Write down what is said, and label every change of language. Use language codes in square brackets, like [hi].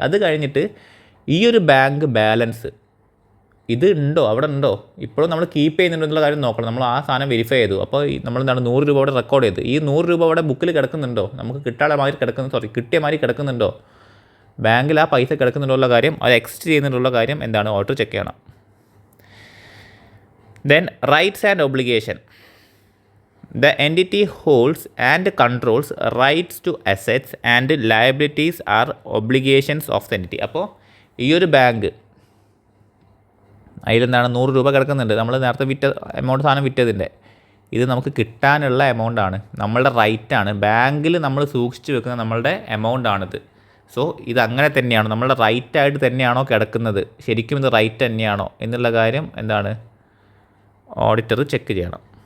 [ml] അത് കഴിഞ്ഞിട്ട് ഈ ഒരു ബാങ്ക് ബാലൻസ് ഇത് ഉണ്ടോ, അവിടെ ഉണ്ടോ, ഇപ്പോഴും നമ്മൾ കീപ്പ് ചെയ്യുന്നുണ്ടോ എന്നുള്ള കാര്യം നോക്കണം. നമ്മൾ ആ സാധനം വെരിഫൈ ചെയ്തു. അപ്പോൾ നമ്മളെന്താണ് 100 രൂപ അവിടെ റെക്കോർഡ് ചെയ്ത്, ഈ 100 രൂപ അവിടെ ബുക്കിൽ കിടക്കുന്നുണ്ടോ, നമുക്ക് കിട്ടിയ മാതിരി കിടക്കുന്നുണ്ടോ, ബാങ്കിൽ ആ പൈസ കിടക്കുന്നുണ്ടോ ഉള്ള കാര്യം, അത് എക്സിസ്റ്റ് ചെയ്യുന്നുണ്ടുള്ള കാര്യം എന്താണ് ഓഡിറ്റർ ചെക്ക് ചെയ്യണം. [en] Then rights and obligation. The entity holds and controls rights to assets and liabilities are obligations of the entity. [ml] അപ്പോൾ ഈ ഒരു ബാങ്ക് അതിലെന്താണ് 100 രൂപ കിടക്കുന്നുണ്ട്. നമ്മൾ നേരത്തെ സാധനം വിറ്റതിൻ്റെ ഇത് നമുക്ക് കിട്ടാനുള്ള എമൗണ്ടാണ്, നമ്മളുടെ റൈറ്റാണ്. ബാങ്കിൽ നമ്മൾ സൂക്ഷിച്ച് വെക്കുന്ന നമ്മളുടെ എമൗണ്ടാണിത്. സോ ഇത് അങ്ങനെ തന്നെയാണോ, നമ്മളുടെ റൈറ്റായിട്ട് തന്നെയാണോ കിടക്കുന്നത്, ശരിക്കും ഇത് റൈറ്റ് തന്നെയാണോ എന്നുള്ള കാര്യം എന്താണ് ഓഡിറ്റർ ചെക്ക് ചെയ്യണം.